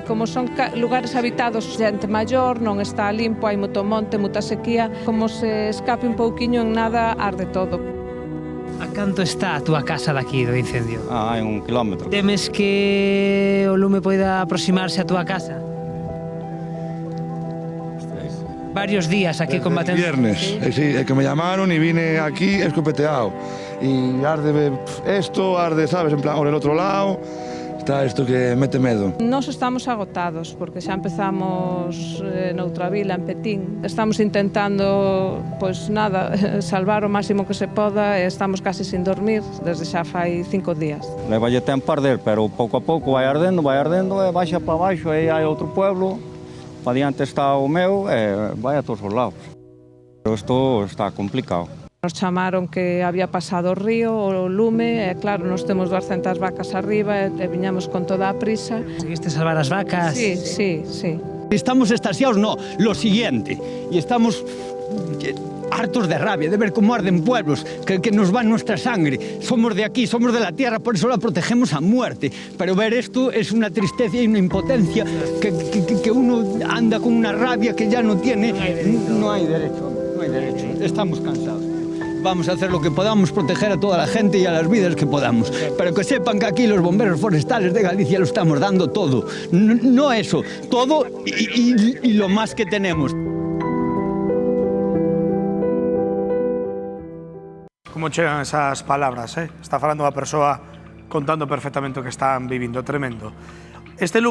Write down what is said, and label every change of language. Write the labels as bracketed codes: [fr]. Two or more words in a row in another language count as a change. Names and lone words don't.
[gl] Como son lugares habitados, xente maior, non está limpo, hai moito monte, moita sequía, como se escape un pouquiño en nada, arde todo. A canto está a túa casa daqui do incendio? Hai 1 kilómetro. Temes que o lume poida aproximarse a túa casa? Varios días aquí combatendo. [es] Viernes, sí, que me llamaron y vine aquí escopeteado. Y arde esto, arde, ¿sabes? En plan, por el otro lado, está esto que mete medo. [gl] Nos estamos agotados porque xa empezamos noutra vila, en Petín. Estamos intentando, pois nada, salvar o máximo que se poda e estamos casi sin dormir desde xa fai 5 días. Levalle tempo a arder, pero pouco a pouco vai ardendo e baixa para baixo, aí hai outro pueblo. Para diante está o meu e vai a todos os lados. Pero isto está complicado. Nos chamaron que había pasado o río, o lume, e claro, nos temos 200 vacas arriba e viñamos con toda a prisa. Conseguiste salvar as vacas? [es] Sí, sí, sí. Estamos extasiados, no, lo siguiente. Y estamos hartos de rabia, de ver cómo arden pueblos, que nos va nuestra sangre. Somos de aquí, somos de la tierra, por eso la protegemos a muerte. Pero ver esto es una tristeza y una impotencia que uno anda con una rabia que ya no tiene. No hay derecho, no hay derecho. Estamos cansados. Vamos a hacer lo que podamos, proteger a toda la gente y a las vidas que podamos. Pero que sepan que aquí los bomberos forestales de Galicia lo estamos dando todo. No eso, todo y lo más que tenemos. [gl] Como chegan esas palabras, Está falando a persoa contando perfectamente o que están vivindo, tremendo. Este